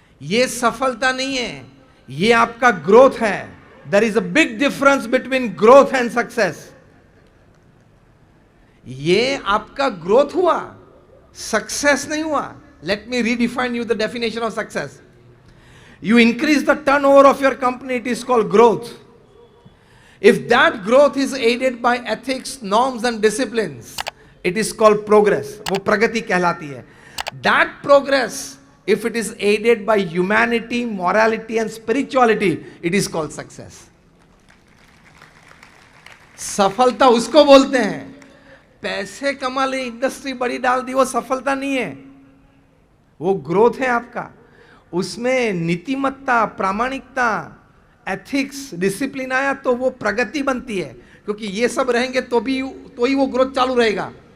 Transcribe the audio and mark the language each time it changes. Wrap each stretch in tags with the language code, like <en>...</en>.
<hi>यह सफलता नहीं है, यह आपका ग्रोथ है।</hi> <en>There is a big difference between growth and success.</en> <hi>यह आपका ग्रोथ हुआ, सक्सेस नहीं हुआ।</hi> <en>Let me redefine you the definition of success. You increase the turnover of your company, it is called growth. If that growth is aided by ethics, norms and disciplines, it is called progress.</en> <hi>वो प्रगति कहलाती है।</hi> <en>That progress, if it is aided by humanity, morality and spirituality, it is called success.</en> <hi>सफलता उसको बोलते हैं। पैसे कमा ले, इंडस्ट्री बड़ी डाल दी, वो सफलता नहीं है, वो ग्रोथ है आपका। उसमें नीतिमत्ता, प्रामाणिकता, एथिक्स, डिसिप्लिन आया तो वो प्रगति बनती है, क्योंकि ये सब रहेंगे तो ही वो ग्रोथ चालू रहेगा।</hi>